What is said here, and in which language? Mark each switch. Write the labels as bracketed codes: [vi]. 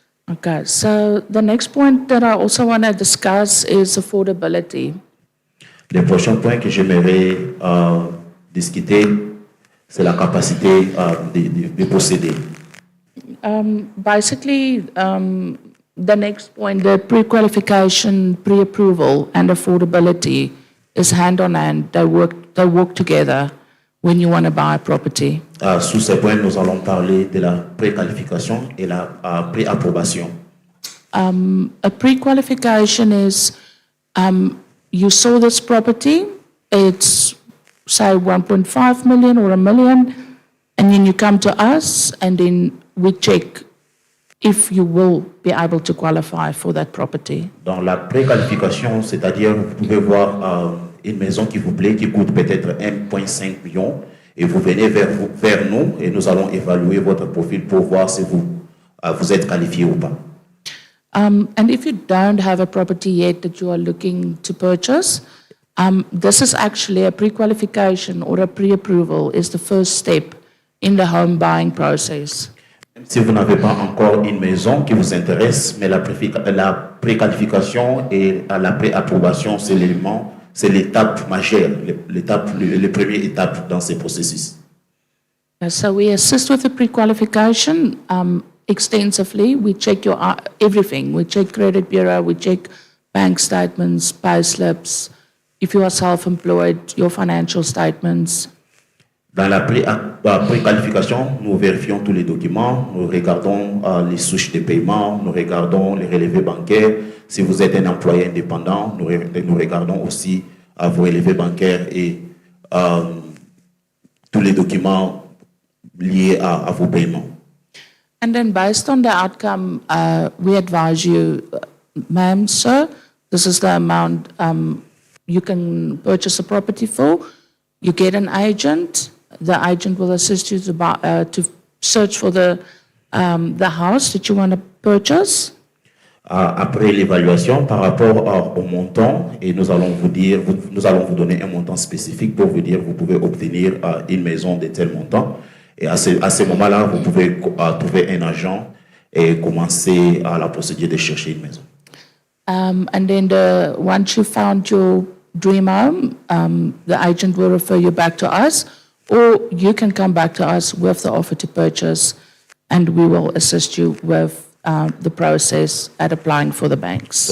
[en] Okay, so the next point that I also want to discuss is affordability. [fr] Le prochain point que j'aimerais discuter, c'est la capacité de posséder. [en] Basically, the next point, the pre-qualification, pre-approval, and affordability is hand on hand. They work together when you want to buy a property. [fr] Sous ces points, nous allons parler de la préqualification et la préapprobation. [en] A pre-qualification is you saw this property, it's say 1.5 million or a million, and then you come to us and then we check if you will be able to qualify for that property. [fr] Dans la préqualification, c'est-à-dire vous pouvez voir une maison qui vous plaît, qui coûte peut-être 1,5 million, et vous venez vers nous et nous allons évaluer votre profil pour voir si vous êtes qualifié ou pas. [en] And if you don't have a property yet that you are looking to purchase, this is actually a pre-qualification or a pre-approval is the first step in the home buying process. [fr] Même si vous n'avez pas encore une maison qui vous intéresse, mais la préqualification et la préapprobation, c'est l'étape majeure, la première étape dans ces processus. [en] So we assist with the pre-qualification extensively. We check your everything. We check credit bureau, we check bank statements, pay slips. If you are self-employed, your financial statements. [fr] Dans la préqualification, nous vérifions tous les documents, nous regardons les souches de paiement, nous regardons les relevés bancaires. Si vous êtes un employé indépendant, nous regardons aussi vos relevés bancaires et tous les documents liés à vos paiements. [en] And then based on the outcome, we advise you, ma'am, sir, this is the amount you can purchase a property for. You get an agent. The agent will assist you to search for the house that you want to purchase. [fr] Après l'évaluation, par rapport au montant, et nous allons vous donner un montant spécifique pour vous dire vous pouvez obtenir une maison de tel montant. Et à ce moment-là, vous pouvez trouver un agent et commencer la procédure de chercher une maison. [en] And then once you found your dream home, the agent will refer you back to us, or you can come back to us with the offer to purchase, and we will assist you with the process at applying for the banks.